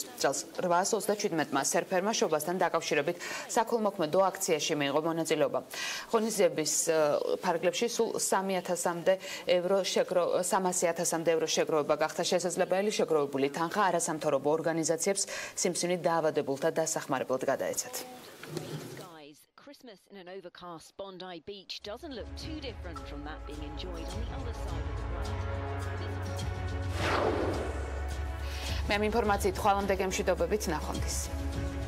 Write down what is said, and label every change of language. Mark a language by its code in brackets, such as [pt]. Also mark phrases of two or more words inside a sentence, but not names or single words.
[ka] წელს 827-მა სერფერმა შობასთან დაკავშირებით საქველმოქმედო აქციაში მიიღო მონაწილეობა. ღონისძიების ფარგლებში სულ 300,000-მდე евро შეგროვება გახდა შესაძლებელი. შეგროვებული თანხა არასამთავრობო ორგანიზაციებს სიმსივნით დაავადებულთა დასახმარებლად გადაეცათ. [en] Christmas in an overcast Bondi Beach doesn't look too different from that being enjoyed on the other side of the world. [ka] მე ამ ინფორმაციით ხვალამდე გემშვიდობებით ნახვამდის.